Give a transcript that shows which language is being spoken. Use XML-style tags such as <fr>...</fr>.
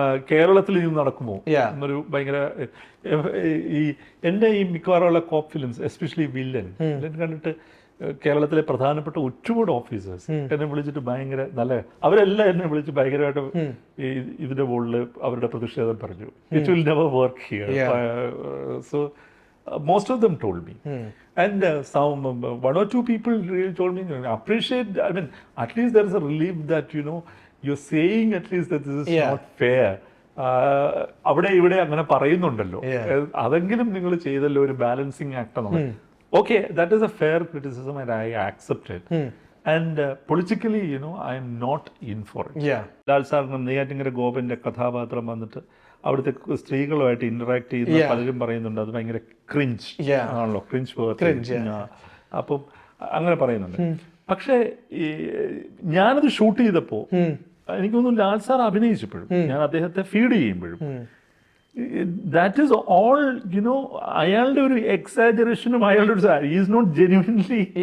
<ml>കേരളത്തിൽ ഇത് നടക്കുമോ എന്നൊരു ഭയങ്കര ഈ എൻ്റെ ഈ മിക്കവാറുള്ള കോപ്പ് ഫിലിംസ്, എസ്പെഷ്യലി വില്ലൻ കണ്ടിട്ട് കേരളത്തിലെ പ്രധാനപ്പെട്ട ഒരുപാട് ഓഫീസേഴ്സ് എന്നെ വിളിച്ചിട്ട് ഭയങ്കര നല്ല, അവരെല്ലാം എന്നെ വിളിച്ച് ഭയങ്കരമായിട്ട് ഇതിന്റെ മുകളിൽ അവരുടെ പ്രതിഷേധം പറഞ്ഞു.</ml> <en>It will never work here. So most of them told me. And some one or two people really told me, appreciate, I mean, at least there is a relief that, you know, you're saying at least that this is not fair.</en> <ml>അവിടെ ഇവിടെ അങ്ങനെ പറയുന്നുണ്ടല്ലോ, അതെങ്കിലും നിങ്ങൾ ചെയ്തല്ലോ, ഒരു balancing act ആണ്.</ml> <en>Okay, that is a fair criticism and I accept it. And politically, you know, I am not in for it.</en> <ml>Lal സാറിന് നെയ്യാറ്റിങ്കര ഗോപന്റെ കഥാപാത്രം വന്നിട്ട് അവിടുത്തെ സ്ത്രീകളുമായിട്ട് ഇന്ററാക്ട് ചെയ്യുന്ന പലരും പറയുന്നുണ്ട് അത് ഭയങ്കര ക്രിഞ്ച് ആണല്ലോ, ക്രിഞ്ച്. അപ്പം അങ്ങനെ പറയുന്നുണ്ട്. പക്ഷേ ഞാനത് ഷൂട്ട് ചെയ്തപ്പോൾ എനിക്ക് തോന്നുന്നു ലാൽ സാർ അഭിനയിച്ചപ്പോഴും ഞാൻ അദ്ദേഹത്തെ ഫീഡ് ചെയ്യുമ്പോഴും</ml> <en>that is all, you know,</en> <ml>അയാളുടെ ഒരു എക്സാജറേഷനും അയാളുടെ ഒരു ഈസ് നോട്ട് ജെന്യുവൻലി.</ml>